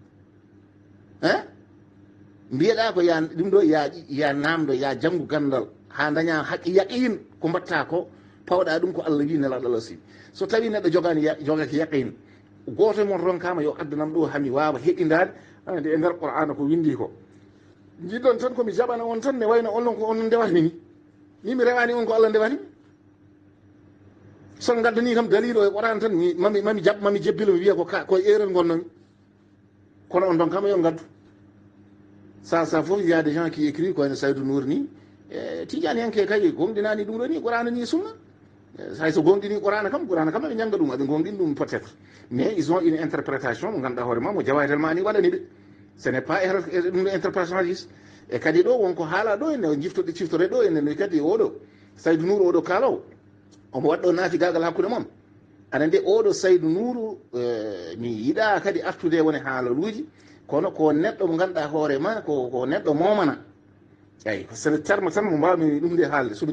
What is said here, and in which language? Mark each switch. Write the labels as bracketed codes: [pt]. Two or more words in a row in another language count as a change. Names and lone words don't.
[ff] hein mbiyeɗa ko ya ɗum ɗo ya namdo ya janggu gandal ha daña [ar] حق يقين [ff] ko mbatta ko pawɗa ɗum ko Allah wi nelaɗo Allah si so tawi neɗɗo jogaki yaqin goto e mon ronkama yo addanam ɗo hami wawa heɗindade ande e nder qur'ana ko windi ko jiɗɗon tan komi jaɓana on tan ne wayno onon ko onon ndewatmi ni mi rewani on ko Allah ndewatmi son gaddani kam dalilo e qur'ana tan mami jebbilo mi wiya ko erreur gonnomi kono on ɗon kama yo gaddu ça fof [fr] il y a des gens qui écrit [ff] ko ene Saydou Nour ni tidiane yanke kay gomɗinani ɗum ɗo ni qur'ana ni sunna hay so gonɗini qur'ana kam ɓe ñanga ɗum aɓe gonɗini ɗum [fr] peut être mais ils ont une interprétation [ff] mo ganduɗa hoore ma mo jawaytel ma ni waɗani ɓe [fr] ce n'est pas [ff] ɗum ɗo interprétation jis e kadi ɗo wonko haala ɗo ene jiftoɗe ciftore ɗo ene kadi oɗo Saydou Nour oɗo kaalawo omo waɗɗo naafigagal hakkude moon aɗa nde oɗo Saydou Nour mi yiɗa kadi artude woni haalaluji kono ko neɗɗo mo ganduɗa hoore ma ko neɗɗo momana eyi sene terme tan mo mbawmi ɗum nde haalde somo